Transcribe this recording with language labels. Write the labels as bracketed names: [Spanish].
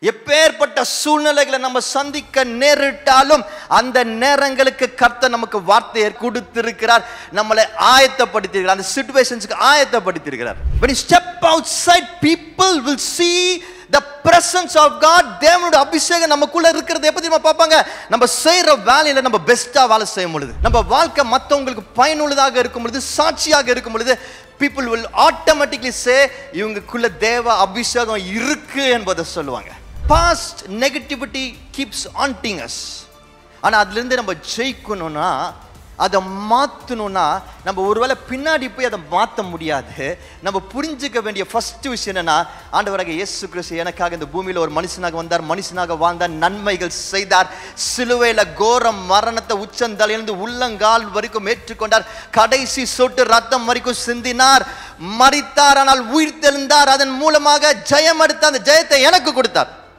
[Tamil] எப்பேற்பட்ட சூழ்நிலைகளை நம்ம சந்திக்க நேரிட்டாலும் அந்த நேரங்களுக்கு கர்த்தர் நமக்கு வார்த்தையை கொடுத்திருக்கிறார், நம்மளை ஆயத்தப்படுத்தியிருக்கிறார், அந்த சிச்சுவேஷன்ஸ்க்கு ஆயத்தப்படுத்தியிருக்கிறார். [English] when you step outside, people will see the presence of God. [Tamil] தேவனுடைய அபிஷேகம் நமக்குள்ள இருக்கிறது எப்படி நம்ம பார்ப்பாங்க? நம்ம செய்யற வேலையில நம்ம பெஸ்டா வேலை செய்யும் பொழுது, நம்ம வாழ்க்கை மற்றவங்களுக்கு பயனுள்ளதாக இருக்கும் பொழுது, சாட்சியாக இருக்கும் பொழுது, [English] people will automatically say [Tamil] இவங்களுக்குள்ள தேவ அபிஷேகம் இருக்கு என்பதை சொல்லுவாங்க. [English] Past negativity keeps haunting us. [Tamil] ஆனா அதுல இருந்து நம்ம ஜெயிக்கணும்னா, அதை மாற்றணும்னா, நம்ம ஒருவேளை பின்னாடி போய் அதை மாற்ற முடியாது. நம்ம புரிஞ்சுக்க வேண்டிய ஃபர்ஸ்ட் விஷயம் என்னன்னா, ஆண்டவராக இயேசு கிறிஸ்து எனக்காக இந்த பூமியில் ஒரு மனுஷனாக வந்தார், மனுஷனாக வாழ்ந்தார், நன்மைகள் செய்தார், சிலுவையில் கோர மரணத்தை உச்சந்தலையிலிருந்து உள்ளங்கால் வரைக்கும் ஏற்றுக்கொண்டார், கடைசி சொட்டு ரத்தம் வரைக்கும் சிந்தினார், மரித்தார், ஆனால் உயிர் தெழுந்தார், அதன் மூலமாக ஜெயம் எடுத்த அந்த ஜெயத்தை எனக்கு கொடுத்தார்.